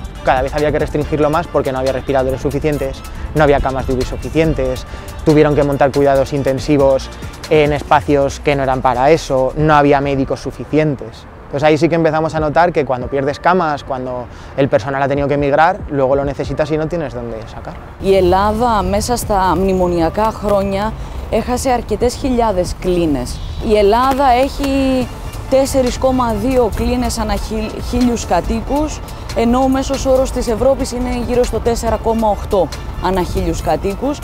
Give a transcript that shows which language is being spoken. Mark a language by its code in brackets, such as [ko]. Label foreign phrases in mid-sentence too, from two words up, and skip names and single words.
[es] Cada vez había que restringirlo más porque no había respiradores suficientes, no había camas de UVI suficientes, tuvieron que montar cuidados intensivos en espacios que no eran para eso, no había médicos suficientes. Entonces ahí sí que empezamos a notar que cuando pierdes camas, cuando el personal ha tenido que emigrar, luego lo necesitas y no tienes dónde sacarlo. [el] Η Ελλάδα μέσα στα μνημονιακά χρόνια έχασε αρκετές χιλιάδες κλίνες. Η Ελλάδα έχει 4,2 κλίνες ανά 1.000 κατοίκους, ενώ ο μέσος όρος της Ευρώπης είναι γύρω στο 4,8 ανά 1.000 κατοίκους.